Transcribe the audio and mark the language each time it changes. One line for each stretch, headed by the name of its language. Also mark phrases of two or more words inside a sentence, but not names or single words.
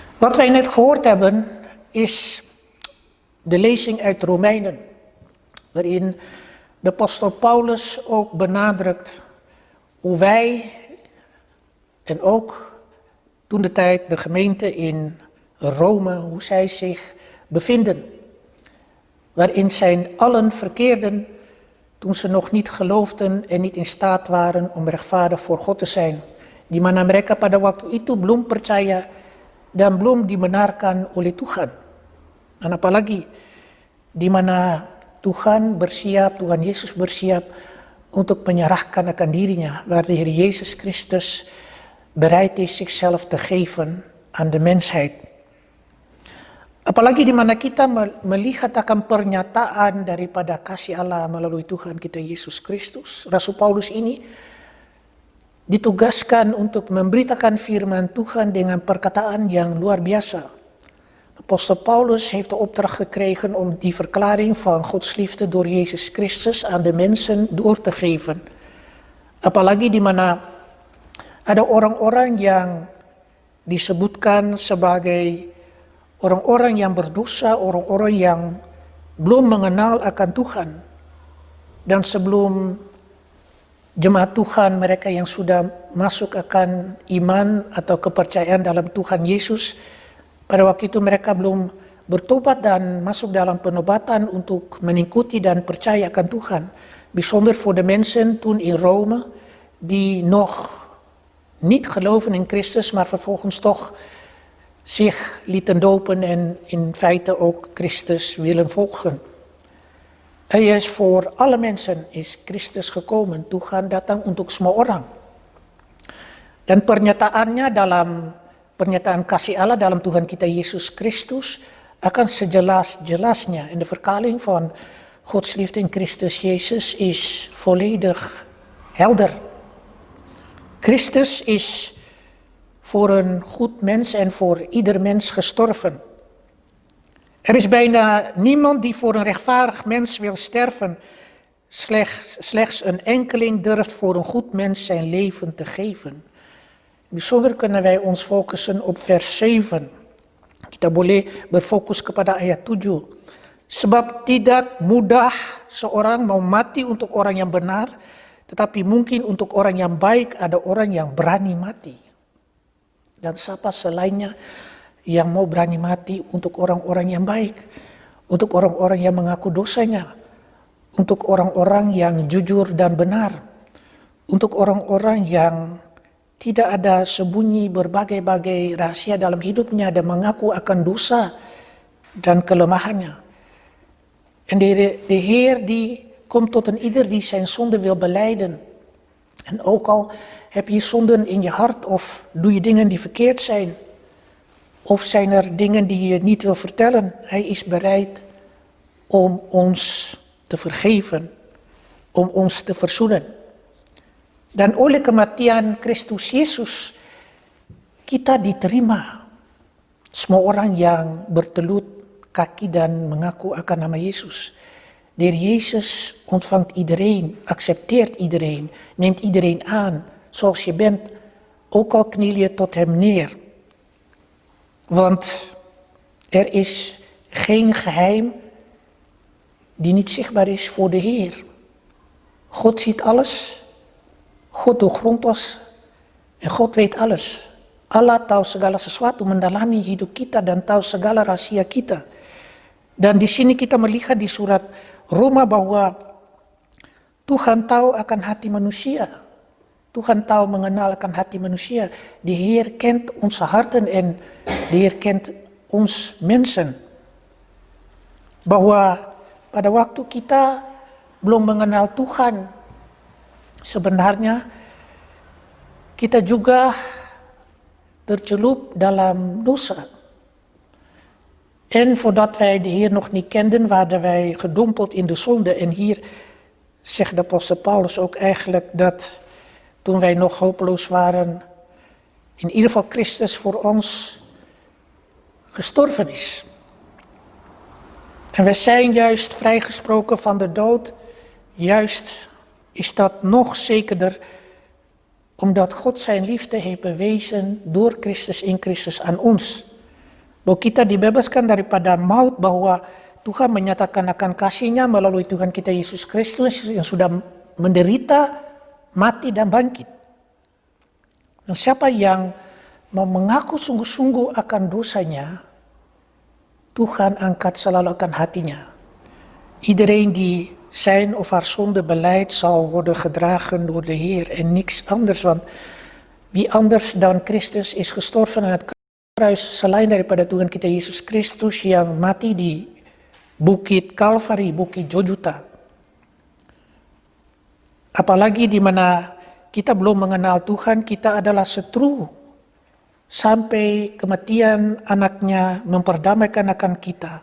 Dutch: Wat wij net gehoord hebben is de lezing uit Romeinen, waarin de apostel Paulus ook benadrukt hoe wij en ook toen de tijd de gemeente in Rome, hoe zij zich bevinden. Waarin zij allen verkeerden toen ze nog niet geloofden en niet in staat waren om rechtvaardig voor God te zijn.
Indonesian: Di mana mereka pada waktu itu belum percaya dan belum dibenarkan oleh Tuhan. Dan apalagi di mana Tuhan bersiap, Tuhan Yesus bersiap untuk menyerahkan akan dirinya,
Dutch: waar de Heer Jezus Christus bereid is zichzelf te geven aan de mensheid.
Indonesian: Apalagi di mana kita melihat akan pernyataan daripada kasih Allah melalui Tuhan kita Yesus Kristus. Rasul Paulus ini ditugaskan untuk memberitakan firman Tuhan dengan perkataan yang luar biasa.
Dutch: Apostel Paulus heeft de opdracht gekregen om die verklaring van Gods liefde door Jezus Christus aan de mensen door te geven.
Indonesian: Apalagi di mana ada orang-orang yang disebutkan sebagai orang-orang yang berdosa, orang-orang yang belum mengenal akan Tuhan. Dan sebelum jemaat Tuhan, mereka yang sudah masuk akan iman atau kepercayaan dalam Tuhan Yesus, pada waktu itu mereka belum bertobat dan masuk dalam penobatan untuk mengikuti dan percaya akan Tuhan.
Dutch: Bijzonder voor de mensen toen in Rome, die nog niet geloven in Christus, maar vervolgens toch zich lieten dopen en in feite ook Christus willen volgen. Hij is voor alle mensen, is Christus gekomen.
Indonesian: Tuhan datang untuk semua orang. Dan pernyataannya dalam pernyataan kasih Allah dalam Tuhan kita Yesus Christus akan sejelas-jelasnya.
Dutch: En de vertaling van Gods liefde in Christus Jezus is volledig helder. Christus is voor een goed mens en voor ieder mens gestorven. Er is bijna niemand die voor een rechtvaardig mens wil sterven. Slechts een enkeling durft voor een goed mens zijn leven te geven. Bijzonder kunnen wij ons focussen op vers 7.
Indonesian: Kita boleh berfokus kepada ayat 7. Sebab tidak mudah seorang mau mati untuk orang yang benar, tetapi mungkin untuk orang yang baik ada orang yang berani mati. Dan siapa selainnya yang mau berani mati untuk orang-orang yang baik, untuk orang-orang yang mengaku dosanya, untuk orang-orang yang jujur dan benar, untuk orang-orang yang tidak ada sembunyi berbagai-bagai rahasia dalam hidupnya dan mengaku akan dosa dan kelemahannya.
Dutch: En de Heer die komt tot een ieder die zijn zonde wil belijden. En ook al heb je zonden in je hart of doe je dingen die verkeerd zijn. Of zijn er dingen die je niet wil vertellen. Hij is bereid om ons te vergeven. Om ons te verzoenen.
Indonesian: Dan oleh kematian Kristus Yesus kita diterima. Semua orang yang bertelut kaki dan mengaku akan nama Yesus.
Dutch: De Heer Jezus ontvangt iedereen, accepteert iedereen, neemt iedereen aan zoals je bent, ook al kniel je tot hem neer. Want er is geen geheim die niet zichtbaar is voor de Heer. God ziet alles, God doorgrondt ons en God weet alles.
Indonesian: Allah tahu segala sesuatu, mendalami hidup kita dan tahu segala rahasia kita. Dan di sini kita melihat di surat Roma bahwa Tuhan tahu akan hati manusia. Tuhan tahu mengenal akan hati manusia.
Dutch: De Heer kent onze harten en de Heer kent ons mensen.
Indonesian: Bahwa pada waktu kita belum mengenal Tuhan, sebenarnya kita juga tercelup dalam dosa.
Dutch: En voordat wij de Heer nog niet kenden, waren wij gedompeld in de zonde. En hier zegt de apostel Paulus ook eigenlijk dat toen wij nog hopeloos waren, in ieder geval Christus voor ons gestorven is. En we zijn juist vrijgesproken van de dood. Juist is dat nog zekerder, omdat God zijn liefde heeft bewezen door Christus in Christus aan ons.
Indonesian: Bahwa kita dibebaskan daripada maut, bahwa Tuhan menyatakan akan kasih-Nya melalui Tuhan kita Yesus Kristus yang sudah menderita, mati dan bangkit. Dan siapa yang mau mengaku sungguh-sungguh akan dosanya, Tuhan angkat selalu akan hatinya.
Dutch: Iedereen die zijn of haar zonde belijdt zal worden gedragen door de Heer en niks anders. Want wie anders dan Christus is gestorven aan het kruis
Indonesian: selain daripada Tuhan kita Yesus Kristus yang mati di Bukit Kalvari, Bukit Jojuta. Apalagi di mana kita belum mengenal Tuhan, kita adalah setru. Sampai kematian anaknya memperdamaikan akan kita.